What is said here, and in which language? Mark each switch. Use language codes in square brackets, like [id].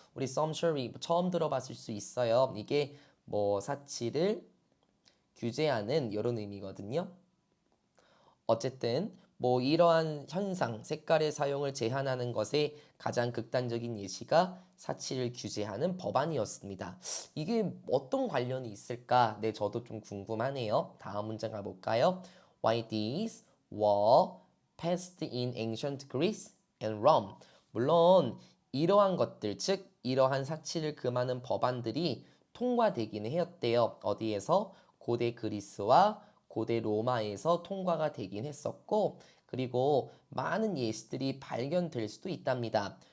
[ko] 우리 sumptuary 처음 들어봤을 수 있어요. 이게 뭐 사치를 규제하는 이런 의미거든요. 어쨌든 뭐 이러한 현상, 색깔의 사용을 제한하는 것의 가장 극단적인 예시가 사치를 규제하는 법안이었습니다. 이게 어떤 관련이 있을까? 네, 저도 좀 궁금하네요. 다음 문장 가볼까요? [en] Why these were passed in ancient Greece and Rome. [ko] 물론 이러한 것들, 즉 이러한 사치를 금하는 법안들이 통과되기는 했대요. 어디에서? 고대 그리스와 고대 로마에서 통과가 되긴 했었고 그리고 많은 예시들이 발견될 수도 있답니다.